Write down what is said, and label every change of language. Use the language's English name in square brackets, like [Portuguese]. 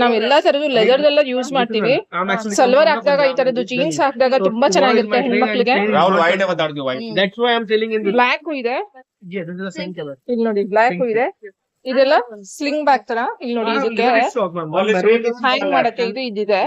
[Kannada] ನಾವು ಎಲ್ಲಾ ತರದ್ದು ಲೆದರ್ ಎಲ್ಲ ಯೂಸ್ ಮಾಡ್ತೀವಿ. ಸಲ್ವಾರ್ ಹಾಕಿದಾಗ, ಈ ತರದ್ದು ಜೀನ್ಸ್ ಹಾಕಿದಾಗ ತುಂಬಾ ಚೆನ್ನಾಗಿರುತ್ತೆ ಹೆಣ್ಮಕ್ಳಿಗೆ. [English] That's why I'm selling in this. [Kannada] Block ಇದೆ. [English] Yeah, this is the same color. [Kannada] ಇಲ್ಲಿ ನೋಡಿ, ಬ್ಲಾಕ್ ಇದೆ. ಇದೆಲ್ಲ ಸ್ಲಿಂಗ್ ಬ್ಯಾಗ್ ತರ ಇಲ್ಲಿ ನೋಡಿ ಇದಕ್ಕೆ ಹ್ಯಾಂಗ್ ಮಾಡಕ್ಕೆ ಇದು ಇದಿದೆ